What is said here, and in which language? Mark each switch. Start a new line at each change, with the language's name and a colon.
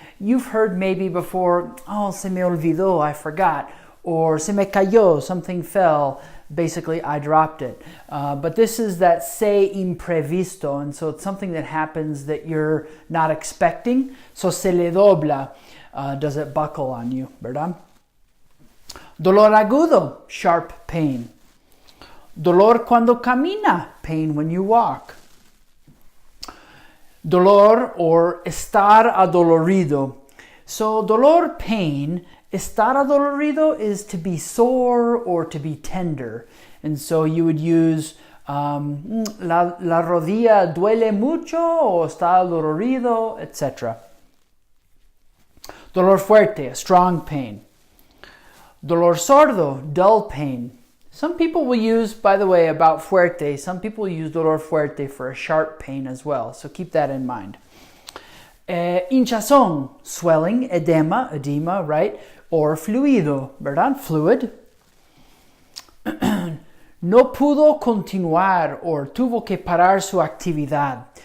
English: You've heard maybe before, oh,
Spanish: se me olvidó,
English: I forgot. Or
Spanish: se me cayó,
English: something fell. Basically, I dropped it. But this is that se imprevisto, and so it's something that happens that you're not expecting.
Spanish: So se le dobla.
English: Does it buckle on you, ¿verdad?
Spanish: Dolor agudo,
English: sharp pain.
Spanish: Dolor cuando camina,
English: pain when you walk.
Spanish: Dolor or estar adolorido. So dolor, pain. Estar adolorido
English: is to be sore or to be tender. And so you would use
Spanish: la rodilla duele mucho o está adolorido, etc. Dolor fuerte,
English: a strong pain.
Spanish: Dolor sordo,
English: dull pain. Some people will use, by the way, about fuerte, some people use dolor fuerte for a sharp pain as well. So keep that in mind. Hinchazón, swelling, edema, right? Or fluido, ¿verdad? Fluid.
Spanish: No pudo continuar or tuvo que parar su actividad.